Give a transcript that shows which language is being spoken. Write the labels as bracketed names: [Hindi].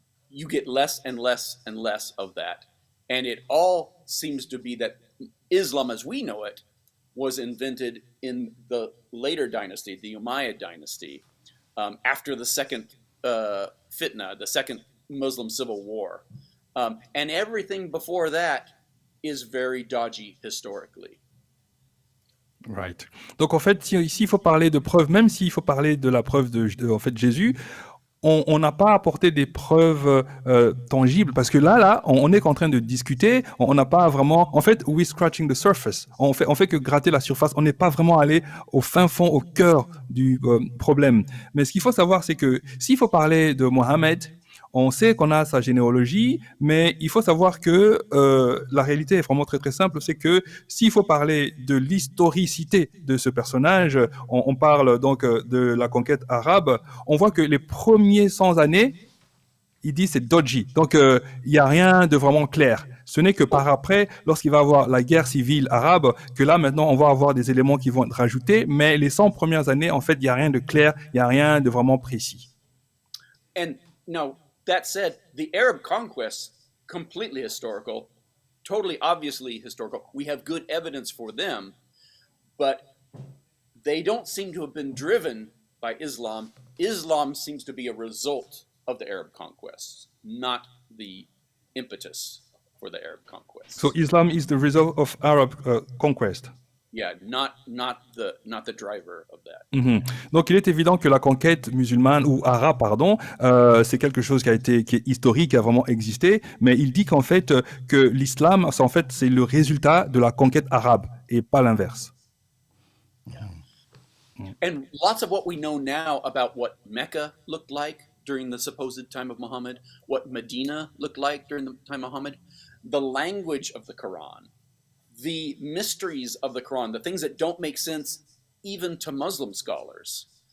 [English] You get less and less and less of that. And it all seems to be that Islam as we know it was invented in the later dynasty, the Umayyad dynasty, after the second fitna, the second Muslim civil war. And everything before that is very dodgy historically. Right. [French] Donc en fait, ici il faut parler de preuves, même s'il faut parler de la preuve en fait Jésus, on n'a pas apporté des preuves tangibles parce que là, on est en train de discuter, on n'a pas vraiment, en fait, [English] we're scratching the surface. [French] On fait que gratter la surface. On n'est pas vraiment allé au fin fond, au cœur du problème. Mais ce qu'il faut savoir, c'est que s'il faut parler de Mohammed, on sait qu'on a sa généalogie, mais il faut savoir que la réalité est vraiment très très simple, c'est que s'il faut parler de l'historicité de ce personnage, on parle donc de la conquête arabe, on voit que les premiers 100 années, il dit c'est dodgy, donc il n'y a rien de vraiment clair. Ce n'est que par après, lorsqu'il va y avoir la guerre civile arabe, que là maintenant on va avoir des éléments qui vont être rajoutés, mais les 100 premières années, en fait, il n'y a rien de clair, il n'y a rien de vraiment précis. [English] And no. That said, the Arab conquests, completely historical, totally obviously historical. We have good evidence for them, but they don't seem to have been driven by Islam. Islam seems to be a result of the Arab conquests, not the impetus for the Arab conquests. So Islam is the result of Arab conquest. Yeah, not the driver of that. Mm-hmm. [French] Donc il est évident que la conquête musulmane ou arabe, pardon, c'est quelque chose qui est historique, qui a vraiment existé, mais il dit qu'en fait que l'islam, c'est le résultat de la conquête arabe et pas l'inverse. [English] Yeah. And lots of what we know now about what Mecca looked like during the supposed time of Muhammad, what Medina looked like during the time of Muhammad, the language of the Quran, the mysteries of the Quran, the things that don't make sense even to Muslim scholars.